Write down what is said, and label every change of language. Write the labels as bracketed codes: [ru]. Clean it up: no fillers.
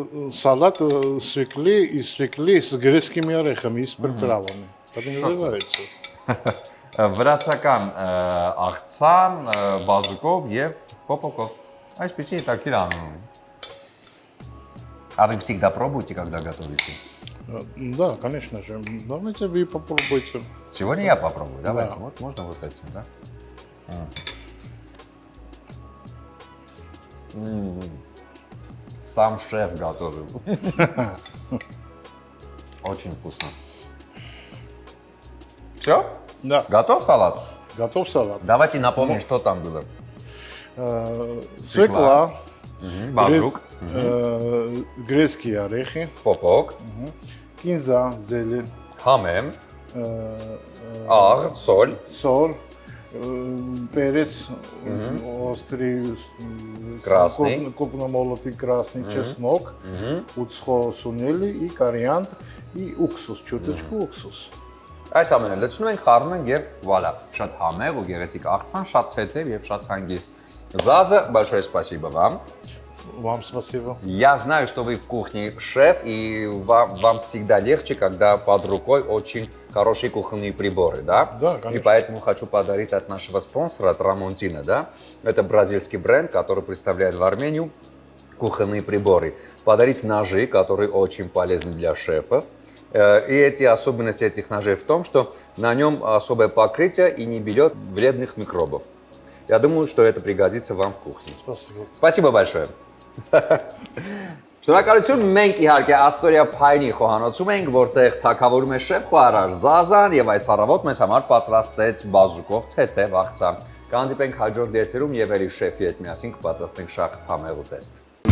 [ru] Салат свекли из свекли с грецкими орехами и с приправами. Так и называется. [hy] Վրացական աղցան, բազուկով եւ պոպոկով։ Այսպեսի հետաքրքիր անուն։ [ru] А вы всегда пробуете, когда готовите? Да, конечно же. Давайте вы попробуйте. Сегодня я попробую. Давайте. Да. Вот можно вот этим, да? Сам шеф готовил. Очень вкусно. Все? Да, Готов салат? готов салат. Давайте напомним, что там было. Свекла, Базук, грецкие орехи, попок, кинза, зелень, хамем, աղ, соль, соль, перец острый, Красный. крупномолотый красный, чеснок, уцхосунели и кориандр и уксус, чуточку уксус. [hy] Այս ամենը լցնում ենք, խառնում ենք եւ վալա, շատ համեղ ու գեղեցիկ աղցան, շատ թեթև եւ շատ հանգիստ։ [ru] Заза, большое спасибо вам. Вам спасибо. Я знаю, что вы в кухне шеф, и вам всегда легче, когда под рукой очень хорошие кухонные приборы, да? Да, конечно. И поэтому хочу подарить от нашего спонсора, от Рамонтина, да? Это бразильский бренд, который представляет в Армению кухонные приборы. Подарить ножи, которые очень полезны для шефов. И эти особенности этих ножей в том, что на нем особое покрытие и не берет вредных микробов. Я думаю, что это пригодится вам в кухне. Спасибо. Спасибо большое. [hy] Շնորհակալություն, մենք իհարկե Աստորիա Փայնի խոհանոցում ենք, որտեղ թագավորում է շեֆ խոհարար Զազան եւ այս առավոտ մեզ համար պատրաստեց բազուկով թեթև աղցան։ Կհանդիպենք հաջորդ եթերում եւ ելի շեֆի հետ միասին կպատրաստենք շատ համեղ ուտեստ։